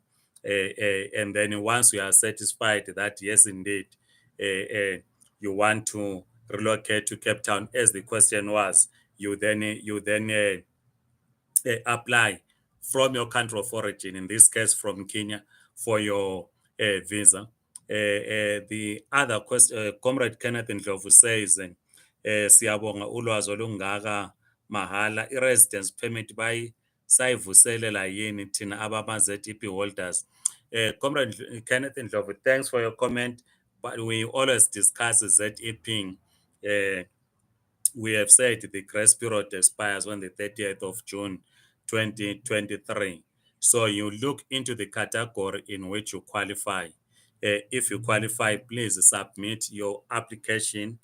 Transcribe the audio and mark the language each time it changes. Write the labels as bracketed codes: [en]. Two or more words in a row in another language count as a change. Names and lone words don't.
[en] And then once you are satisfied that, yes, indeed, you want to relocate to Cape Town, as the question was, you then apply from your country of origin, in this case from Kenya, for your visa. The other question, Comrade Kenneth Ndlovu says, [nd] siyabonga ulwazi olungaka mahala, i-residence permit sayivuselela yini thina abama-ZEP holders. [en] Comrade Kenneth Ndlovu, thanks for your comment, but we always discuss ZEPing. We have said the grace period expires on the 30th of June 2023. So you look into the category in which you qualify. If you qualify, please submit your application.